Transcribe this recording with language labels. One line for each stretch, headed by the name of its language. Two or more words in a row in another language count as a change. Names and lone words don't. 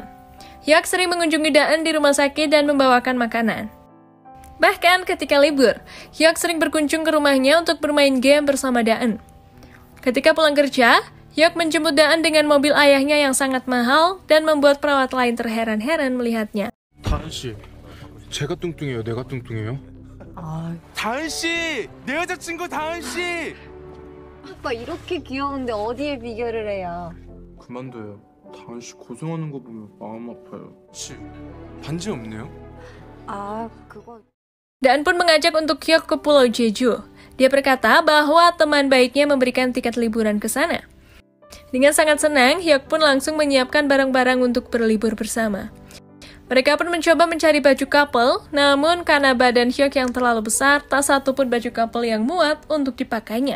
Indonesian: Hyuk sering mengunjungi Da-eun di rumah sakit dan membawakan makanan. Bahkan ketika libur, Hyuk sering berkunjung ke rumahnya untuk bermain game bersama Da-eun. Ketika pulang kerja, Hyuk menjemput Da-eun dengan mobil ayahnya yang sangat mahal dan membuat perawat lain terheran-heran melihatnya.
Korean: 다은 씨, 제가 뚱뚱해요, 내가 뚱뚱해요? 아, 다은 씨, 내 여자친구 다은 씨. 오빠 이렇게 귀여운데 어디에 비교를 해요? 그만둬요. 다은 씨 고생하는 거 보면 마음 아파요. 씨, 반지 없네요. 아, 그건...
Indonesian: Daan pun mengajak untuk Hyuk ke Pulau Jeju. Dia berkata bahwa teman baiknya memberikan tiket liburan ke sana. Dengan sangat senang, Hyuk pun langsung menyiapkan barang-barang untuk berlibur bersama. Mereka pun mencoba mencari baju couple, namun karena badan Hyuk yang terlalu besar, tak satu pun baju couple yang muat untuk dipakainya.